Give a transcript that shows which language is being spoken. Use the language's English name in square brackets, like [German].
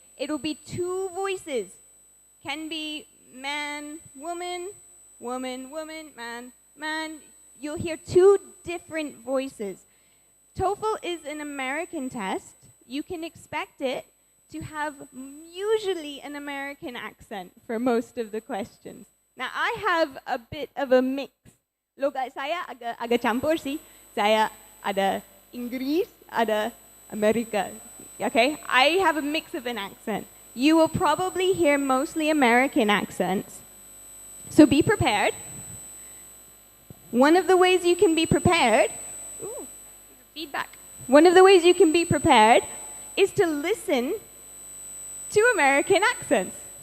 [English] It'll be 2 voices. Can be man, woman, woman, woman, man, man. You'll hear 2 different voices. TOEFL is an American test. You can expect it to have usually an American accent for most of the questions. Now, I have a bit of a mix. [Indonesian] Logat saya agak campur sih. Saya ada Inggris, ada Amerika. [English] Okay? I have a mix of an accent. You will probably hear mostly American accents. So be prepared. One of the ways you can be prepared, feedback. One of the ways you can be prepared is to listen to American accents.